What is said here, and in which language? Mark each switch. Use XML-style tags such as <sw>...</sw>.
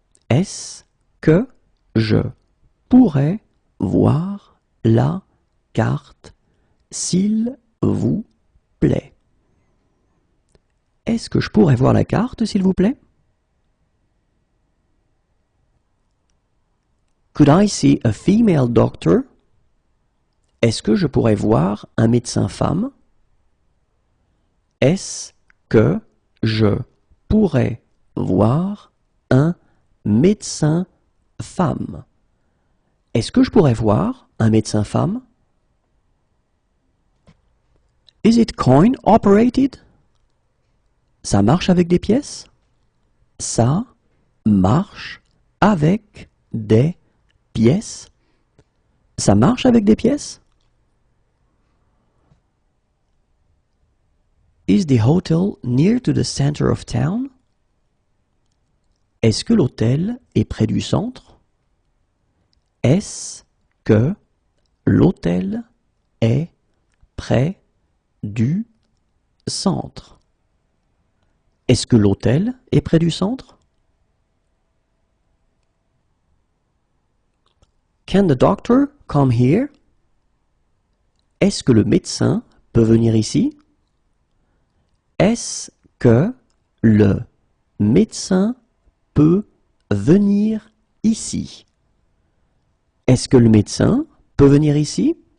<fr>Est-ce que je pourrais voir la carte, s'il vous plaît? Est-ce que je pourrais voir la carte, s'il vous plaît?</fr> <en>Could I see a female doctor?</en> <fr>Est-ce que je pourrais voir un médecin femme? Est-ce que je pourrais voir un médecin femme? Est-ce que je pourrais voir un médecin femme?</fr> <en>Is it coin operated?</en> <fr>Ça marche avec des pièces? Ça marche avec des pièces? Ça marche avec des pièces?</fr> <en>Is the hotel near to the center of town?</en> <fr>Est-ce que l'hôtel est près du centre? Est-ce que l'hôtel est près du centre? Est-ce que l'hôtel est près du centre?</fr> <en>Can the doctor come here?</en> <fr>Est-ce que le médecin peut venir ici? Est-ce que le médecin peut venir ici? Est-ce que le médecin peut venir ici?</fr>